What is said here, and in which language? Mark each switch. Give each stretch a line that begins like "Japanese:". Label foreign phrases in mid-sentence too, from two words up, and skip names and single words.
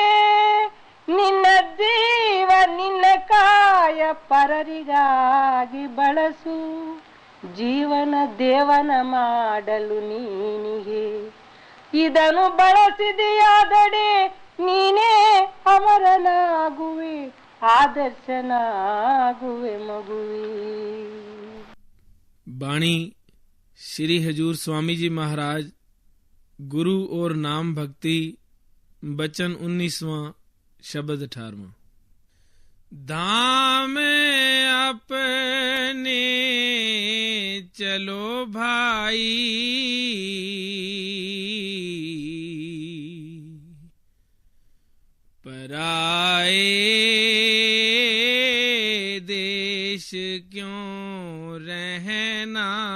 Kannada: ನಿನ್ನ ಜೀವ ನಿನ್ನ ಕಾಯ ಪರರಿಗಾಗಿ ಬಳಸು, ಜೀವನ ದೇವನ ಮಾಡಲು ನೀನಿಗೆ. ಇದನ್ನು ಬಳಸಿದೆಯಾದಡೆ ನೀನೇ ಅಮರನಾಗುವೆ, ಆದರ್ಶನಾಗುವೆ ಮಗುವೇ.
Hindi: बाणी श्री हजूर स्वामी जी महाराज, गुरु और नाम भक्ति, बचन 19वां, शब्द 18वां। धाम अपने चलो भाई, पराए देश क्यों रहना,